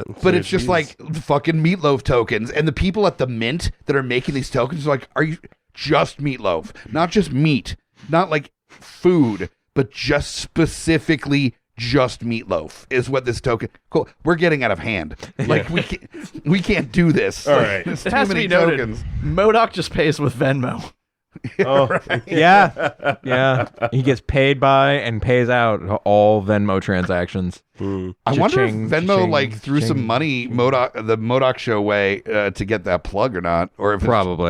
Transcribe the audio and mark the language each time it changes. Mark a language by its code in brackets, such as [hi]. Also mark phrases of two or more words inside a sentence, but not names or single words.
[en] But it's just fucking Meatloaf tokens, and the people at the mint that are making these tokens are are you just Meatloaf, not just meat, not food, but just specifically just Meatloaf is what this token. Cool. We're getting out of hand. We can't do this. All right. It has to be noted. M.O.D.O.K just pays with Venmo. Right. Yeah. He gets paid by and pays out all Venmo transactions. I wonder if Venmo threw some money the M.O.D.O.K show way to get that plug or not, or if probably